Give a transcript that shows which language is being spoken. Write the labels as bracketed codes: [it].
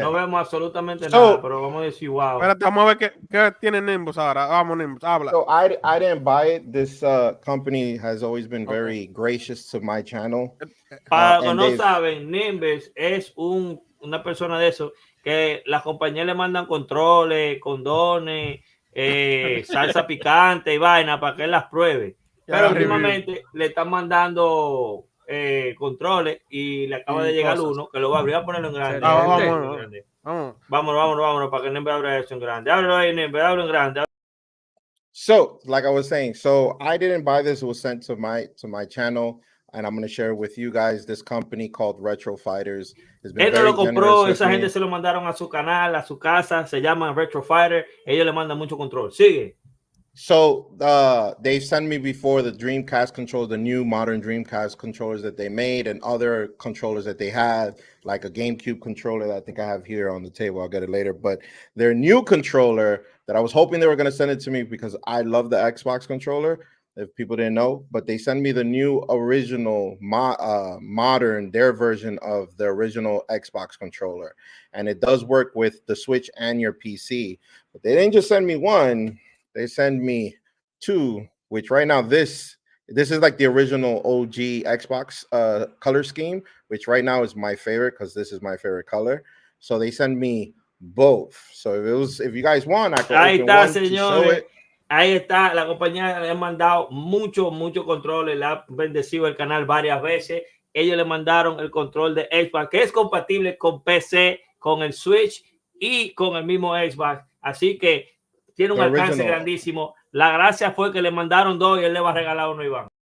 [es] No vemos absolutamente nada, pero vamos a decir wow. Espérate, vamos a ver qué tiene Nimbus ahora. Vamos, Nimbus, habla. [en] So I didn't buy it. This company has always been very gracious to my channel. [es] Para los que no saben, Nimbus es una persona de eso que las compañías le mandan controles, condones, salsa picante y vaina para que él las pruebe. Pero últimamente le están mandando controles y le acaba de llegar uno que lo va a abrir, a ponerlo en grande. Vámonos para que Nimbus abra eso en grande. Ábrelo ahí, Nimbus, ábrelo en grande. [en] So, like I was saying, I didn't buy this. It was sent to my channel, and I'm going to share with you guys. This company called Retro Fighters has been [es] Esto lo compró, esa gente se lo mandaron a su canal, a su casa. Se llaman Retro Fighter. Ellos le mandan mucho control. Sigue. [en] So they sent me before the Dreamcast controller, the new modern Dreamcast controllers that they made, and other controllers that they had, like a GameCube controller that I think I have here on the table. I'll get it later. But their new controller that I was hoping they were going to send it to me because I love the Xbox controller. if people didn't know, but they sent me the new original modern, their version of the original Xbox controller. And it does work with the Switch and your PC. But they didn't just send me one, they send me two, which right now this is like the original OG Xbox color scheme, which right now is my favorite because this is my favorite color. So they send me both. So if you guys want, I can open one to show it. [es] Ahí está, la compañía le ha mandado mucho controles, le ha bendecido el canal varias veces. Ellos le mandaron el control de Xbox, que es compatible con PC, con el Switch y con el mismo Xbox. Así que tiene un alcance grandísimo. La gracia fue que le mandaron dos y él le va a regalar uno a Iván.